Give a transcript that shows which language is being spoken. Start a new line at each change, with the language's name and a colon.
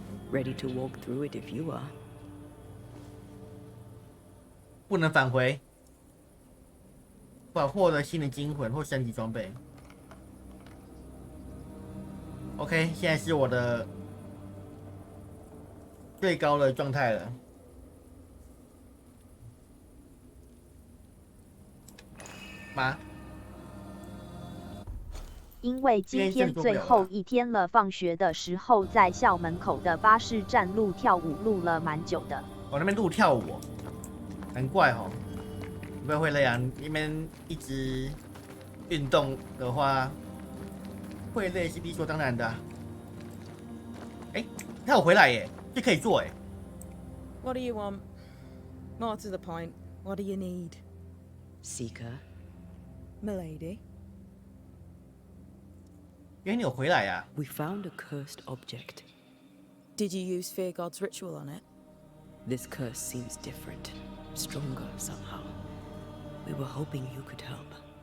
English: Ready to walk through it if you are.
Chinese: 不能返回，无法获得新的精魂或升级装备。 OK， 现在是我的最高的状态了。妈，因为今天最后一天了，放学的时候在校门口的巴士站录跳舞，录了蛮久的。我那边录跳舞，难怪哦。不会累啊，那边一直运动的话，会累是理所当然的啊。他有回来耶，这可以做哎。
English: What do you want? More to the point, what do you need? Seeker, Milady?
Chinese: 原来你有回来呀、
English: we found a cursed object. Did you use Fear God's ritual on it? This curse seems different, stronger somehow. We were hoping you could help.